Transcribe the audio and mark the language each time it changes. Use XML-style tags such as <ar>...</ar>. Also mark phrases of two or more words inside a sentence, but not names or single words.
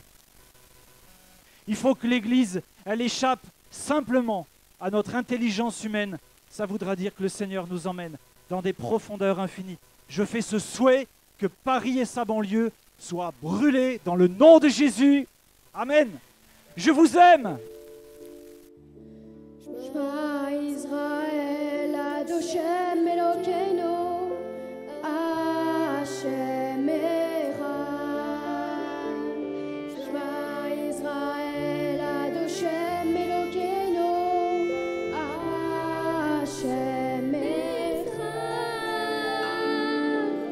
<fr>Il faut que l'Église, elle échappe simplement à notre intelligence humaine. Ça voudra dire que le Seigneur nous emmène dans des profondeurs infinies. Je fais ce souhait que Paris et sa banlieue soient brûlés dans le nom de Jésus. Amen. Je vous aime.</fr> <he>שמע ישראל, אדושם אלוקינו, השם אחד. שמע ישראל, אדושם אלוקינו, השם אחד.</he>